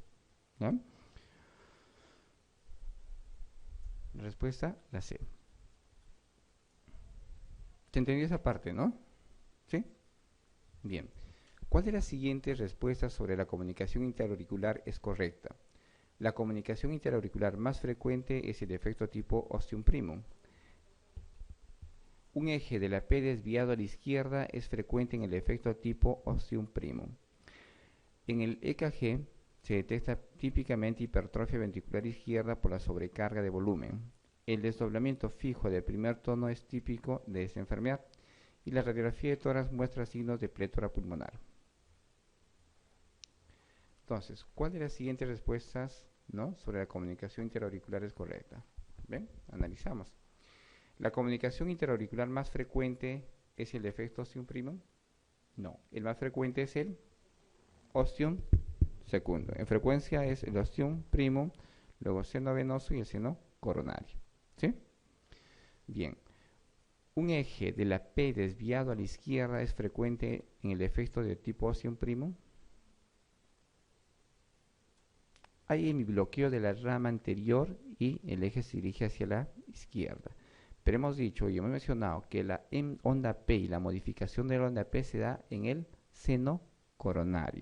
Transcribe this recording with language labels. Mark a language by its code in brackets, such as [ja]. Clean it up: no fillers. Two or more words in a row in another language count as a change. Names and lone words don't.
[es] ¿No? Respuesta, la C. ¿Se entendió esa parte, no? ¿Sí? Bien. ¿Cuál de las siguientes respuestas sobre la comunicación interauricular es correcta? La comunicación interauricular más frecuente es el defecto tipo ostium primum. Un eje de la P desviado a la izquierda es frecuente en el defecto tipo ostium primum. En el EKG se detecta típicamente hipertrofia ventricular izquierda por la sobrecarga de volumen. El desdoblamiento fijo del primer tono es típico de esta enfermedad y la radiografía de tórax muestra signos de plétora pulmonar. Entonces, ¿cuál de las siguientes respuestas sobre la comunicación interauricular es correcta? ¿Ven? Analizamos. ¿La comunicación interauricular más frecuente es el defecto ostium primum? No, el más frecuente es el ostium secundo. En frecuencia es el ostium primum, luego seno venoso y el seno coronario. ¿Sí? Bien. Un eje de la P desviado a la izquierda es frecuente en el defecto de tipo ostium primum. Hay hemibloqueo de la rama anterior y el eje se dirige hacia la izquierda. Pero hemos dicho y hemos mencionado que la onda P y la modificación de la onda P se da en el seno coronario.